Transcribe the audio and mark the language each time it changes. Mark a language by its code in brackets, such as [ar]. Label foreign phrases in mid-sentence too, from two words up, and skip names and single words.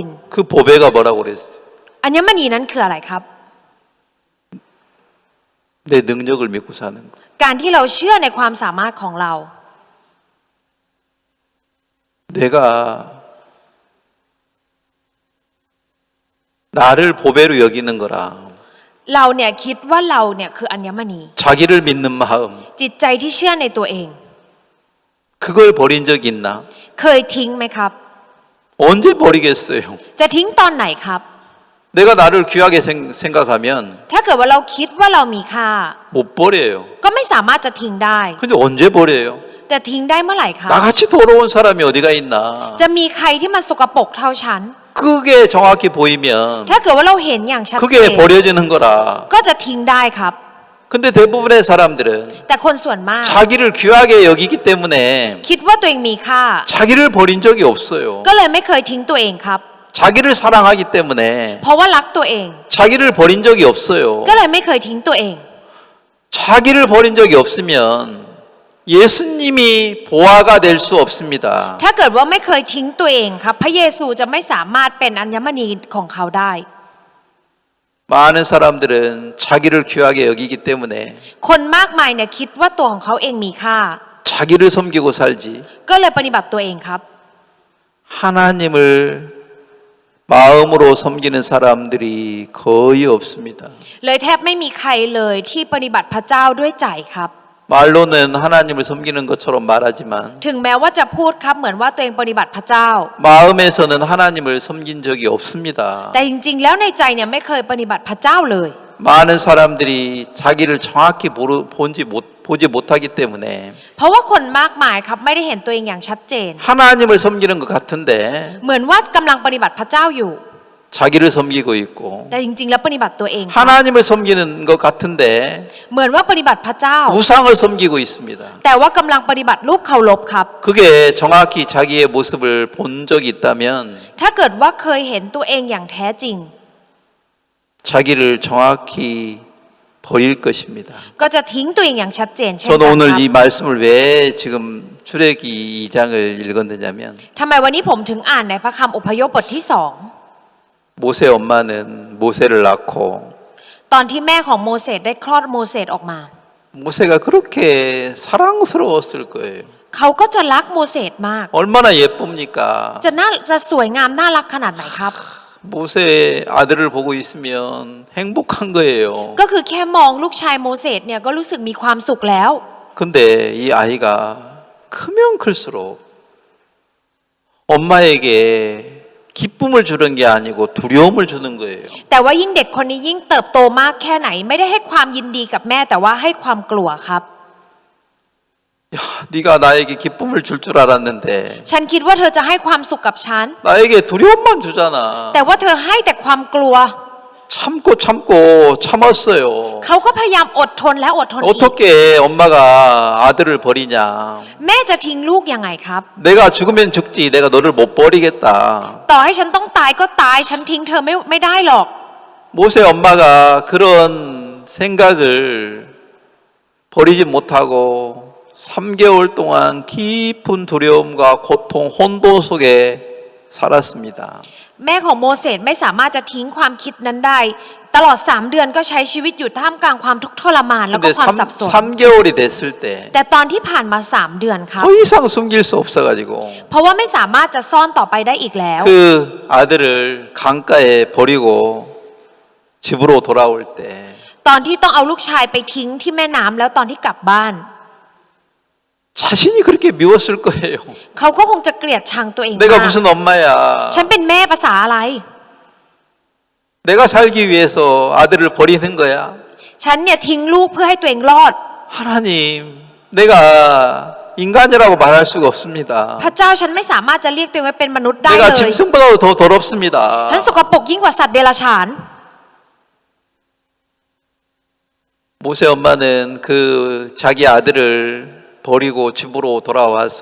[ko] 그 보배가 뭐라고 그랬어요? [th] อัญมณีนั้นคืออะไรครับ [ko] 내 능력을 믿고 사는 거. [th] การที่เราเชื่อในความสามารถของเรา [ko] 내가 나를 보배로 여기는 거라. [th] เราเนี่ยคิดว่าเราเนี่ยคืออัญมณี [ko] 자기를 믿는 마음. [th] จิตใจที่เชื่อในตัวเอง [ko] 그걸 버린 적 있나? [th] เคยทิ้งไหมครับ [ko] 언제 버리겠어요? [th] จะทิ้งตอนไหนครับ [ko] 내가 나를 귀하게 생각하면 [th] ถ้าเกิดว่าเราคิดว่าเรามีค่า [ko] 못 버려요. [th] ก็ไม่สามารถจะทิ้งได้ [ko] 근데 언제 버려요? [th] แต่ทิ้งได้เมื่อไหร่ครับ [ko] 나같이 더러운 사람이 어디가 있나? [th] จะมีใครที่มันสกปรกเท่าฉัน [ko] 그게 정확히 보이면 [th] ถ้าเกิดว่าเราเห็นอย่างชัดเจ [ko] 그게 [th] น [ko] 버려지는 거라. [th] ก็จะทิ้งได้ครับ [ko] 근데 대부분의 사람들은 [th] แต่คนส่วนมาก [ko] 자기를 귀하게 여기기 때문에 [th] คิดว่าตัวเองมีค่า [ko] 자기를 버린 적이 없어요. [th] ก็เลยไม่เคยทิ้งตัวเองครับ [ko] 자기를 사랑하기 때문에 [th] เพราะว่ารักตัวเอง [ko] 자기를 버린 적이 없어요. [th] ก็เลยไม่เคยทิ้งตัวเอง [ko] 자기를 버린 적이 없으면 예수님이 보화가 될 수 없습니다. [th] ถ้าเกิดว่าไม่เคยทิ้งตัวเองครับ พระเยซูจะไม่สามารถเป็นอัญมณีของเขาได้ [ko] 많은 사람들은 자기를 귀하게 여기기 때문에 [th] คนมากมายเนี่ยคิดว่าตัวของเขาเองมีค่า [ko] 자기를 섬기고 살지 [th] ก็เลยปฏิบัติตัวเองครับ [ko] 하나님을 마음으로 섬기는 사람들이 거의 없습니다. [th] เลยแทบไม่มีใครเลยที่ปฏิบัติพระเจ้าด้วยใจครับ [ko] 말로는 하나님을 섬기는 것처럼 말하지만 [th] ถึงแม้ว่าจะพูดครับเหมือนว่าตัวเองปฏิบัติพระเจ้า [ko] 마음에서는 하나님을 섬긴 적이 없습니다. [th] แต่จริงๆแล้วในใจเนี่ยไม่เคยปฏิบัติพระเจ้าเลย [ko] 많은 사람들이 자기를 정확히 보지 못하기 때문에 [th] เพราะว่าคนมากมายครับไม่ได้เห็นตัวเองอย่างชัดเจน [ko] 하나님을 섬기는 것 같은데 [th] เหมือนว่ากำลังปฏิบัติพระเจ้าอยู่ [ko] 자기를 섬기고 있고 [th] แต่จริงๆแล้วปฏิบัติตัวเองครับ [ko] 하나님을 섬기는 것 같은데 [th] เหมือนว่าปฏิบัติพระเจ้า [ko] 우상을 섬기고 있습니다. [th] แต่ว่ากำลังปฏิบัติรูปเคารพครับ [ko] 그게 정확히 자기의 모습을 본 적이 있다면 [th] ถ้าเกิดว่าเคยเห็นตัวเองอย่างแท้จริง [ko] 자기를 정확히 버릴 것입니다. [th] ก็จะทิ้งตัวเองอย่างชัดเจนเช่น [ko] 저는 [th] กันค [ko] 오늘 [th] รับ [ko] 이 말씀을 왜 지금 출애기 2장을 읽었느냐면 [th] ทำไมวันนี้ผมถึงอ่านในพระคัมภีร์อพยพบทที่สอง [ko] 모세 엄마는 모세를 낳고 [th] ตอนที่แม่ของโมเสสได้คลอดโมเสสออกมา [ko] 모세가 그렇게 사랑스러웠을 거예요. [th] เขาก็จะรักโมเสสมาก [ko] 얼마나 예쁩니까? [th] จะสวยงามน่ารักขนาดไหนครับ [ko] 모세 아들을 보고 있으면 행복한 거예요. [th] ก็คือแค่มองลูกชายโมเสสเนี่ยก็รู้สึกมีความสุขแล้ว [ko] 근데 이 아이가 크면 클수록 엄마에게 기쁨을 주는 게 아니고 두려움을 주는 거예요. [th] แต่ว่ายิ่งเด็กคนนี้ยิ่งเติบโตมากแค่ไหนไม่ได้ให้ความยินดีกับแม่แต่ว่าให้ความกลัวครับ [ko] 야, 네가 나에게 기쁨을 줄 줄 알았는데 [th] ฉันคิดว่าเธอจะให้ความสุขกับฉัน [ko] 나에게 두려움만 주잖아. [th] แต่ว่าเธอให้แต่ความกลัว [ko] 참고 참았어요. [th] เขาก็พยายามอดทนแล้วอดทนอีก [ko] 어떻게 엄마가 아들을 버리냐? [th] แม่จะทิ้งลูกยังไงครับ [ko] 내가 죽으면 죽지. 내가 너를 못 버리겠다. [th] ต่อให้ฉันต้องตายก็ตายฉันทิ้งเธอไม่ได้หรอก [ko] 모세 엄마가 그런 생각을 버리지 못하고 3개월 동안 깊은 두려움과 고통, 혼돈 속에 살았습니다. [th] แม่ของโมเสสไม่สามารถจะทิ้งความคิดนั้นได้ ตลอด3 เดือนก็ใช้ชีวิตอยู่ท่ามกลางความทุกข์ทรมานแล้วก็ [ko] 근데 [th] ความสับสน [ko] 3개월이 됐을 때 [th] แต่ตอนที่ผ่านมา3 เดือนครับ [ko] 더 이상 숨길 수 없어가지고 [th] เพราะว่าไม่สามารถจะซ่อนต่อไปได้อีกแล้ว [ko] 그 아들을 강가에 버리고 집으로 돌아올 때 [th] ตอนที่ต้องเอาลูกชายไปทิ้งที่แม่น้ำแล้วตอนที่กลับบ้าน [ko] 자신이 그렇게 미웠을 거예요. [th] เขาก็คงจะเกลียดชังตัวเอง [ko] 내가 [th] มาก [ko] 무슨 엄마야. [th] ฉันเป็นแม่ภาษาอะไร [ko] 내가 살기 위해서 아들을 버리는 거야. [th] ฉันเนี่ยทิ้งลูกเพื่อให้ตัวเองรอด [ko] 하나님, 내가 인간이라고 말할 수가 없습니다. [th] พระเจ้าฉันไม่สามารถจะเรียกตัวเองว่าเป็นมนุษย์ได้เล [ko] 내가 [th] ย [ko] 짐승보다도 더 더럽습니다. [th] ฉันสกปรกยิ่งกว่าสัตว์เดรัจฉาน [ko] 모세 엄마는 그 자기 아들을 버리고 집으로 돌아와서